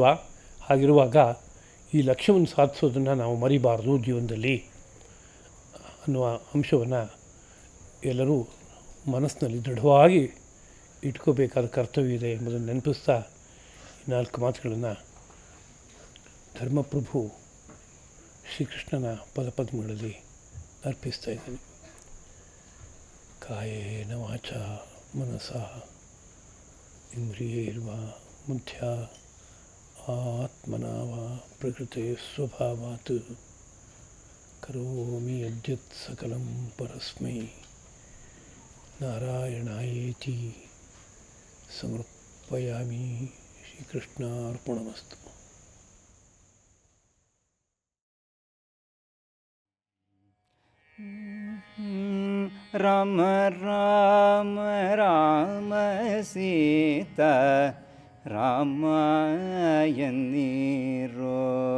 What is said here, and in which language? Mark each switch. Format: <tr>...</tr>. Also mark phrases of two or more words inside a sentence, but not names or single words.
<kn>ಹಾಗಿರುವಾಗ ಈ ಲಕ್ಷ್ಯವನ್ನು ಸಾಧಿಸೋದನ್ನು ನಾವು ಮರಿಬಾರ್ದು ಜೀವನದಲ್ಲಿ ಅನ್ನುವ ಅಂಶವನ್ನು ಎಲ್ಲರೂ ಮನಸ್ಸಿನಲ್ಲಿ ದೃಢವಾಗಿ ಇಟ್ಕೋಬೇಕಾದ ಕರ್ತವ್ಯ ಇದೆ ಎಂಬುದನ್ನು ನೆನಪಿಸ್ತಾ ಈ 4 ಮಾತುಗಳನ್ನು ಧರ್ಮಪ್ರಭು ಶ್ರೀಕೃಷ್ಣನ ಪದಪದ್ಮಗಳಲ್ಲಿ ಅರ್ಪಿಸ್ತಾ ಇದ್ದೇನೆ.</kn> <sa>ಕಾಯೇನ ವಾಚಾ ಮನಸಃ ಇಂದ್ರಿಯೈರ್ವಾ ಬುದ್ಧ್ಯಾ ಆತ್ಮನಾ ವಾ ಪ್ರಕೃತೆ ಸ್ವಭಾವಾತ್ ಕರೋಮಿ ಯದ್ಯತ್ ಸಕಲಂ ಪರಸ್ಮೈ ನಾರಾಯಣಾಯೇತಿ ಸಮರ್ಪಯಾಮಿ. ಶ್ರೀಕೃಷ್ಣಾರ್ಪಣಮಸ್ತು. ರಾಮ ರಾಮ ರಾಮ ಸೀತಾ ರಾಮಾಯಣೀರೋ.</sa>